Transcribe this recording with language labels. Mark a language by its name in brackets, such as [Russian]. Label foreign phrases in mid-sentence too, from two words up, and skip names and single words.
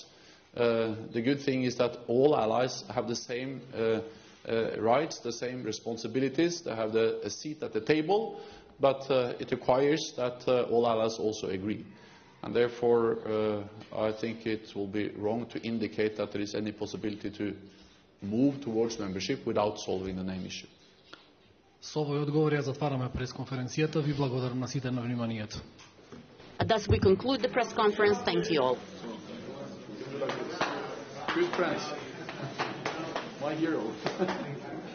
[English] The good thing is that all allies have the same rights, the same responsibilities. They have a seat at the table, but it requires that all allies also agree. And therefore, I think it will be wrong to indicate that there is any possibility to move towards membership without solving the name issue. [Macedonian] Со овој одговор ја затвараме пресконференцијата. Ви благодарам на сите на вниманието. [English] Thus we conclude the press conference. Thank you all. Good friends. My hero.